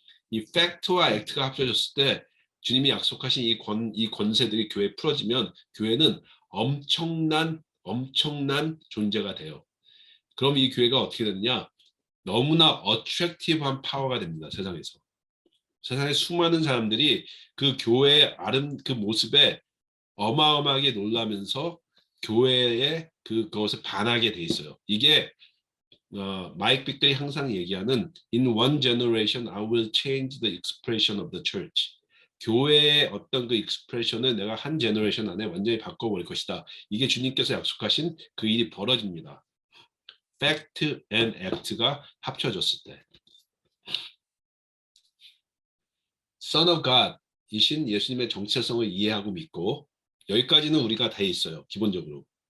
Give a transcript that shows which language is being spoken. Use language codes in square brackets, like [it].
[ko] 이 팩트와 액트가 합쳐졌을 때 주님이 약속하신 이 권세들이 교회에 풀어지면 교회는 엄청난 존재가 돼요. 그럼 이 교회가 어떻게 되느냐? 너무나 어트랙티브한 파워가 됩니다. 세상에서. 세상에 수많은 사람들이 그 교회의 그 모습에 어마어마하게 놀라면서 교회에 그것을 반하게 돼 있어요. 이게 마이크 빅들이 항상 얘기하는 [en] In one generation I will change the expression of the church. [ko] 교회의 어떤 그 익스프레션을 내가 한 제너레이션 안에 완전히 바꿔버릴 것이다. 이게 주님께서 약속하신 그 일이 벌어집니다. Fact and Act가 합쳐졌을 때. Son of God 이신 예수님의 정체성을 이해하고 믿고 여기까지는 우리가 돼 있어요. 기본적으로.